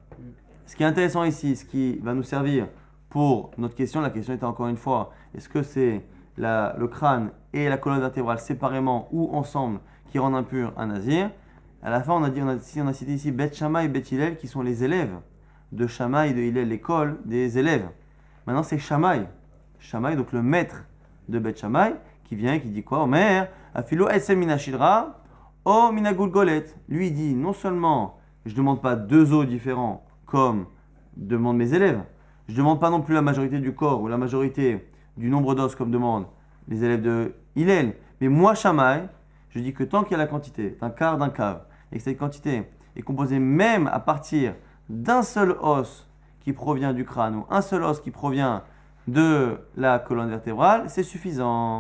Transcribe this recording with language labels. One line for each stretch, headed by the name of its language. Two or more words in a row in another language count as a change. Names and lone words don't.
French: Ce qui est intéressant ici, ce qui va nous servir pour notre question, la question était encore une fois, est-ce que c'est le crâne et la colonne vertébrale séparément ou ensemble qui rendent impur un nazir? À la fin, on a cité ici Beth Shammai et Beth Hillel qui sont les élèves de Shammai et de Hillel, l'école des élèves. Maintenant, c'est Shammai. Shammai, donc le maître de Beth Shammai, qui vient et qui dit quoi?
Hebrew: אומר, אפילו עצם מן שדרה, או מן גולגולת.
French: Lui, il dit, non seulement je ne demande pas 2 os différents comme demandent mes élèves, je ne demande pas non plus la majorité du corps ou la majorité du nombre d'os comme demandent les élèves de Hillel, mais moi, Shammai, je dis que tant qu'il y a la quantité d'un quart d'un cave, et que cette quantité est composée même à partir d'un seul os qui provient du crâne ou un seul os qui provient de la colonne vertébrale, c'est suffisant.